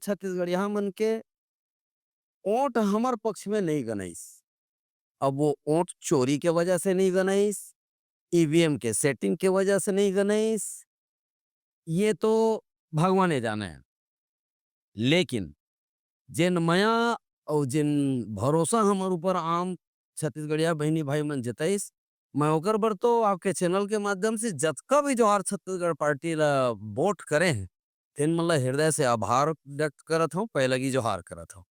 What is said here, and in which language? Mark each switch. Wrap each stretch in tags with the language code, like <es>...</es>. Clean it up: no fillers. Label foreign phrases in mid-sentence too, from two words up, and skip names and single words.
<hne>छत्तीसगढ़िया मन के वोट हमार पक्ष में नहीं गनाइस। अब वो वोट चोरी के वजह से नहीं गनाइस, ईवीएम के सेटिंग के वजह से नहीं गनाइस, ये तो भगवान जाने है। लेकिन जिन मया और जिन भरोसा हमारे ऊपर आम छत्तीसगढ़िया बहनी भाई मन जताइस मैं ओकर बर तो आपके चैनल के माध्यम से जतका भी जोहार छत्तीसगढ़ पार्टी ला वोट करे हैं तेन मन ला हृदय से आभार व्यक्त करत हूँ, पहले की जोहार करत हूँ।</hne>